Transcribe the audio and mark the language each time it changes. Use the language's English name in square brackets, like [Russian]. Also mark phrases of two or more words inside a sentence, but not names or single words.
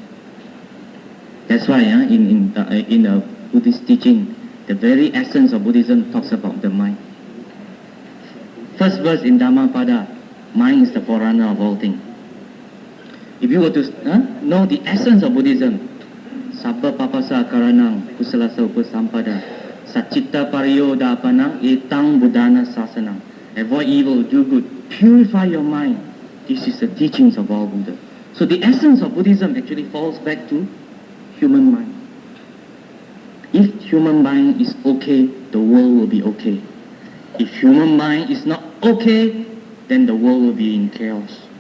[English] That's why in the Buddhist teaching, the very essence of Buddhism talks about the mind. First verse in Dhammapada, mind is the forerunner of all things. If you were to know the essence of Buddhism, [Pali] Sabba papasa karanang kusalasa upasampada Sachitta pariyo dapanang etang buddhana sasanang. [English] Avoid evil, do good, purify your mind. This is the teachings of all Buddha. So the essence of Buddhism actually falls back to human mind. If human mind is okay, the world will be okay. If human mind is not okay, then the world will be in chaos.